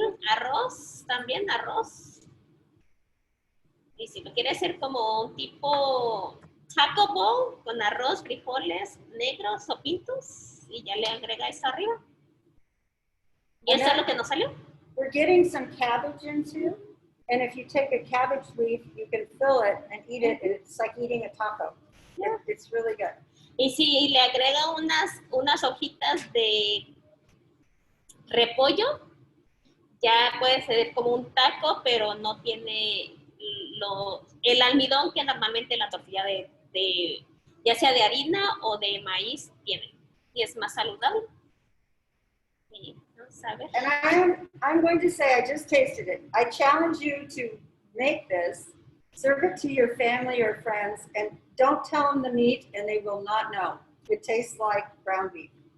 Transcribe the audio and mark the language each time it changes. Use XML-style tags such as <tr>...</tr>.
<es>Arroz, también arroz. Y si lo quiere hacer como un tipo taco bowl con arroz, frijoles negros o pintos, y ya le agrega eso arriba. Y eso es lo que nos salió.</es> <en>We're getting some cabbage in too. And if you take a cabbage leaf, you can fill it and eat it, and it's like eating a taco. Yeah. It's really good.</en> <es>Y si le agrega unas hojitas de repollo, ya puede ser como un taco, pero no tiene el almidón que normalmente la tortilla de ya sea de harina o de maíz tiene. Y es más saludable. Y vamos a ver.</es> <en>And I'm going to say, I just tasted it. I challenge you to make this, serve it to your family or friends, and don't tell them the meat, and they will not know. It tastes like ground beef.</en>